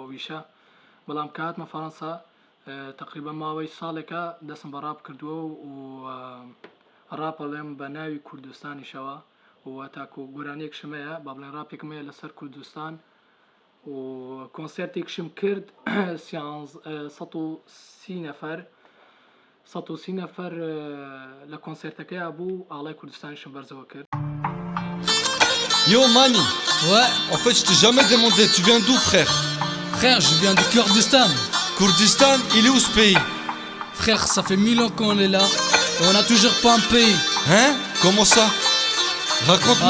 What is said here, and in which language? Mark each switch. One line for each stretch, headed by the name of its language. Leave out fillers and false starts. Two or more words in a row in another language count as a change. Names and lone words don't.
Central Kurdish: ویشە بەڵام کە هاتمە فەڕەنسا تقریبا ماوەی ساڵێکە دەستم بە ڕاپ کردووە و ڕاپەڵێم بە ناوی کوردستانیشەوە و تاکو گۆرانیەکشم هەیە با بڵێن ڕاپێکم هەیە لەسەر کوردستان و کۆنسێرتێکشم کرد 130 نەفەر 130 نەفەر لە کۆنسێرتەکەیە بوو ئاڵای کوردستانیشم بەرزەوە کرد.
French: Yo Mani. Ouais. En fait, je t'ai jamais demandé, tu viens d'où, frère? Frère, je viens du Kurdistan. Kurdistan, il est où ce pays? Frère, ça fait 1000 ans qu'on est là et on n'a toujours pas un pays. Hein? Comment ça? Raconte-moi.